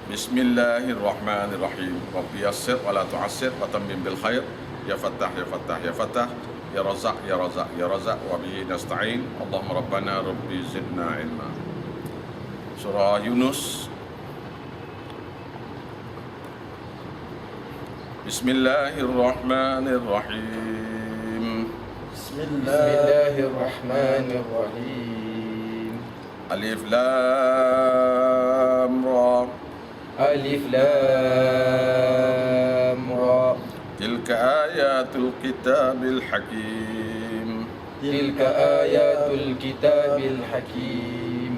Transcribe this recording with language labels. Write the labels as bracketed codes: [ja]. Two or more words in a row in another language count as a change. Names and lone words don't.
[ar] Bismillahirrahmanirrahim. رب يسر ولا تعسر وتمم بالخير. يا فتاح، يا فتاح، يا فتاح. يا رزاق، يا رزاق، يا رزاق. وبه نستعين. اللهم ربنا رب زدنا علما. Surah Yunus. Bismillahirrahmanirrahim. Bismillahirrahmanirrahim. ألف لام را. ألف لام را. تلك آيات الكتاب الحكيم. تلك آيات الكتاب الحكيم.